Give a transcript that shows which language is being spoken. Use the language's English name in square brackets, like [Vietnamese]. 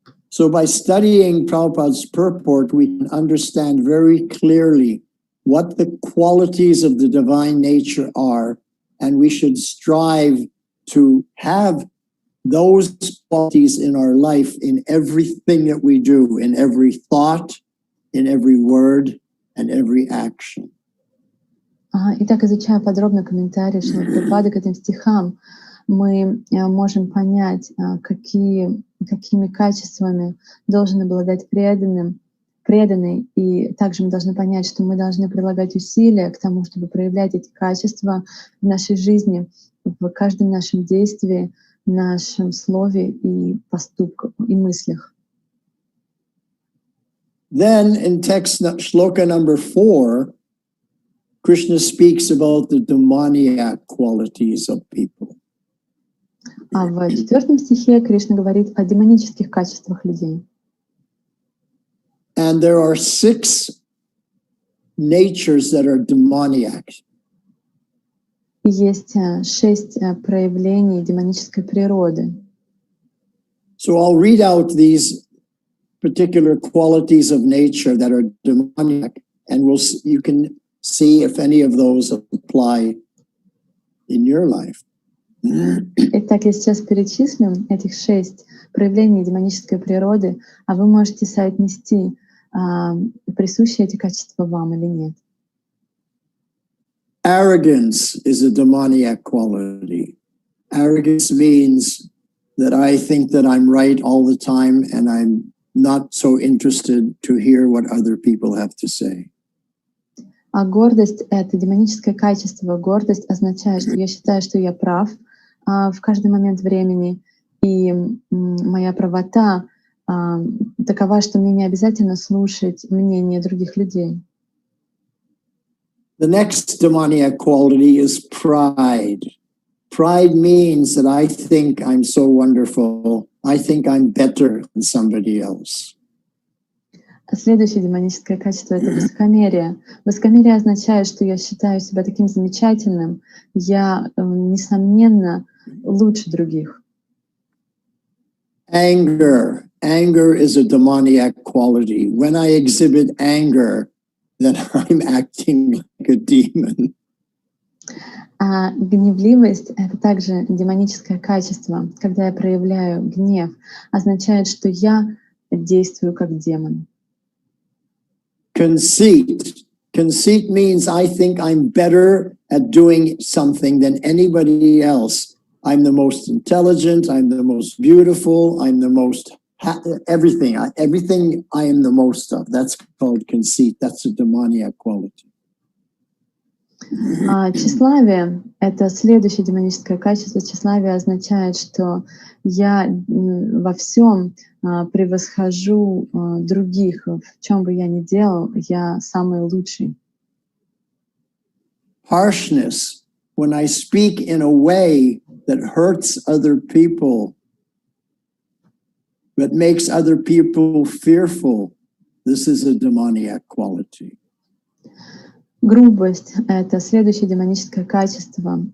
[English] So by studying Prabhupada's purport, we can understand very clearly what the qualities of the divine nature are, and we should strive to have those qualities in our life in everything that we do, in every thought, in every word, and every action. [Russian] Итак, изучая подробно комментарии Шримад Прабхупады к этим стихам, мы можем понять, какими качествами должен обладать преданный, и также мы должны понять, что мы должны прилагать усилия к тому, чтобы проявлять эти качества в нашей жизни, в каждом нашем действии, нашем слове и поступках, и мыслях. [English] Then in text shloka number 4, Krishna speaks about the demoniac qualities of people. [Russian] А в 4 стихе Кришна говорит о демонических качествах людей. [English] And there are 6 natures that are demoniac. [Russian] И есть 6 проявлений демонической природы. [English] So I'll read out these particular qualities of nature that are demoniac, and you can see if any of those apply in your life. [Russian] Итак, я сейчас перечислю этих 6 проявлений демонической природы, а вы можете соотнести, присущи эти качества вам или нет. [English] Arrogance is a demoniac quality. Arrogance means that I think that I'm right all the time and I'm not so interested to hear what other people have to say. [Russian] А гордость — это демоническое качество. Гордость означает, что я считаю, что я прав в каждый момент времени, и моя правота такова, что мне не обязательно слушать мнение других людей. [English] The next demoniac quality is pride. Pride means that I think I'm so wonderful. I think I'm better than somebody else. [Russian] Следующее демоническое качество — это высокомерие. Высокомерие означает, что я считаю себя таким замечательным, я, несомненно, лучше других. [English] Anger. Anger is a demoniac quality. When I exhibit anger, then I'm acting like a demon. [Russian] А гневливость — это также демоническое качество. Когда я проявляю гнев, означает, что я действую как демон. [English] Conceit. Conceit means I think I'm better at doing something than anybody else. I'm the most intelligent, I'm the most beautiful, I'm the most everything I am the most of. That's called conceit. That's a demoniac quality. [Russian] Тщеславие — это следующее демоническое качество. Тщеславие означает, что я во всем превосхожу других. В чем бы я ни делал, я самый лучший. [English] Harshness. When I speak in a way that hurts other people, that makes other people fearful, this is a demoniac quality. [Russian] Грубость — это следующее демоническое качество.